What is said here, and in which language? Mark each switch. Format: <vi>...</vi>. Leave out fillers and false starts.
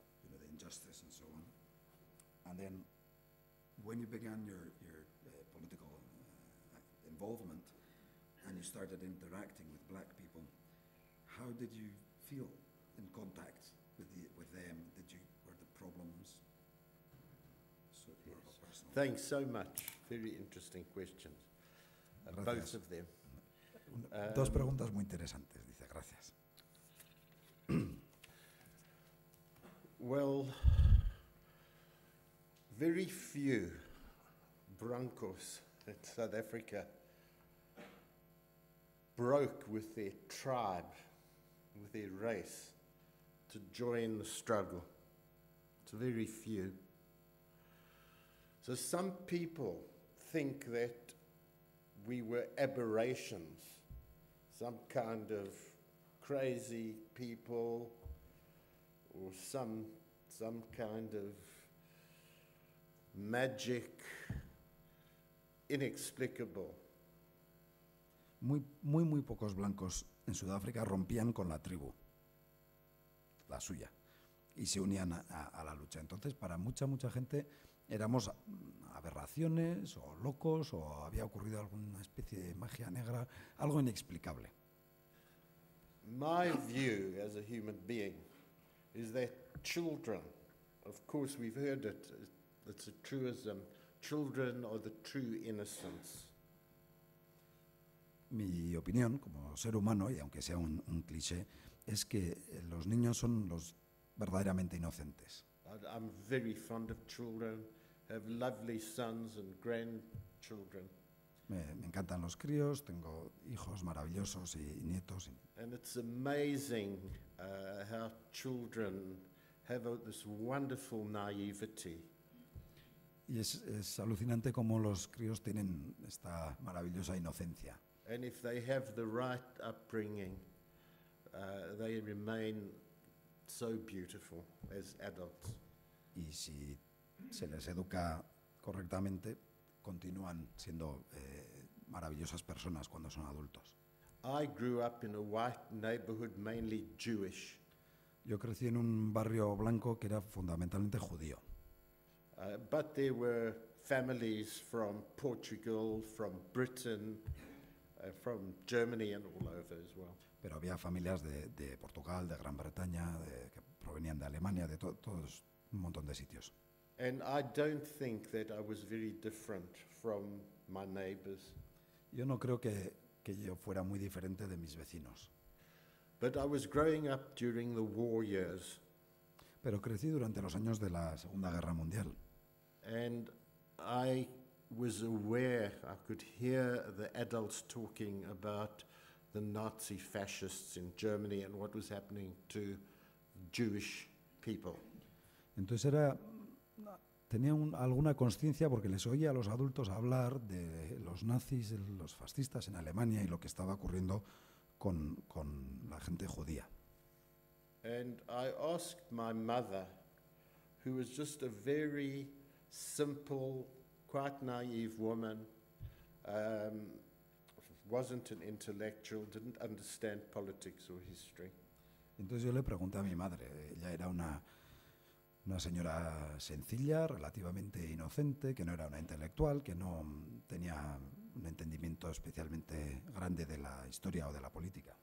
<en>The injustice and so on. And then when you began your political involvement and you started interacting with black people, how did you feel in contact with them? Were the problems sort of personal? Thanks so much. Very interesting questions. Both of them.</en> <es>Dos preguntas muy interesantes, dice, gracias.</es> <en>Well, very few Brancos in South Africa broke with their tribe, with their race, to join the struggle. It's very few. So some people think that we were aberrations, some kind of crazy people, or some kind of magic, inexplicable.</en> <es>Muy pocos blancos en Sudáfrica rompían con la tribu, la suya, y se unían a la lucha. Entonces, para mucha gente éramos aberraciones o locos, o había ocurrido alguna especie de magia negra, algo inexplicable.</es> <en>My view as a human being is that children, of course we've heard it, it's a truism, children are the true innocents.</en> <es>Mi opinión como ser humano, y aunque sea un cliché, es que los niños son los verdaderamente inocentes.</es> <en>I'm very fond of children, have lovely sons and grandchildren.</en> <es>Me encantan los críos, tengo hijos maravillosos y nietos.</es> <en>And it's amazing how children have this wonderful naivety.</en> <es>Y es alucinante cómo los críos tienen esta maravillosa inocencia.</es> <en>And if they have the right upbringing, they remain so beautiful as adults.</en> <es>Y si se les educa correctamente, continúan siendo maravillosas personas cuando son adultos.</es> <en>I grew up in a white neighborhood, mainly Jewish.</en> <es>Yo crecí en un barrio blanco que era fundamentalmente judío.</es> <en>But there were families from Portugal, from Britain, from Germany and all over as well.</en> <es>Pero había familias de Portugal, de Gran Bretaña, que provenían de Alemania, de todos un montón de sitios.</es> <en>And I don't think that I was very different from my neighbors.</en> <es>Yo no creo que yo fuera muy diferente de mis vecinos,</es> <en>But I was growing up during the war years,</en> <es>pero crecí durante los años de la Segunda Guerra Mundial.</es> <en>and I was aware, I could hear the adults talking about the Nazi fascists in Germany and what was happening to Jewish people.</en> <es>Entonces tenía alguna conciencia porque les oía a los adultos hablar de los nazis, de los fascistas en Alemania y lo que estaba ocurriendo con la gente judía.</es> <en>And I asked my mother, who was just a very simple, quite naive woman, wasn't an intellectual, didn't understand politics or history.</en> <es>Entonces yo le pregunté a mi madre, ella era una señora sencilla, relativamente inocente, que no era una intelectual, que no tenía un entendimiento especialmente grande de la historia o de la política,</es>